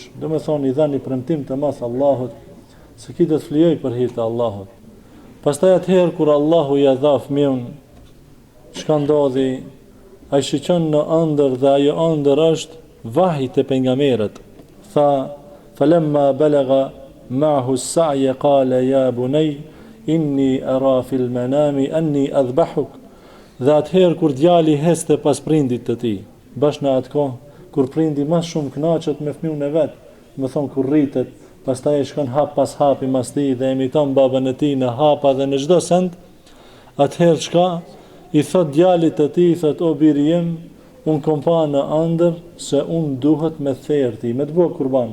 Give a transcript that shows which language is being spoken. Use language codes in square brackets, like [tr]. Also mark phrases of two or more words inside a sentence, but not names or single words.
[sq] Do me thonë i dha një premtim të madh Allahut se ki do të flijoj për hir të Allahut. Pastaj atëherë kur Allahu ja dha fëmijën, çka ndodhi? Ai shiqon në ëndër dhe ajo ëndër është vahi te pejgamberët. [ar] Tha فلما بلغ معه السعي قال يا بني إني أرى في المنام أني أذبحك. [sq] Dhe atëherë kur djali heste pas prindit të tij, bashkë në atë kohë kur prindi më shumë kënaqet me fëmijën e vet, më thon kur rritet, pastaj e shkon hap pas hapi mas tij dhe imiton babën e tij në hapa dhe në çdo send, atëherë çka i thot djalit të tij, thot o biri im, un kom pa në ëndër se un duhet me therti, me të bëj kurban.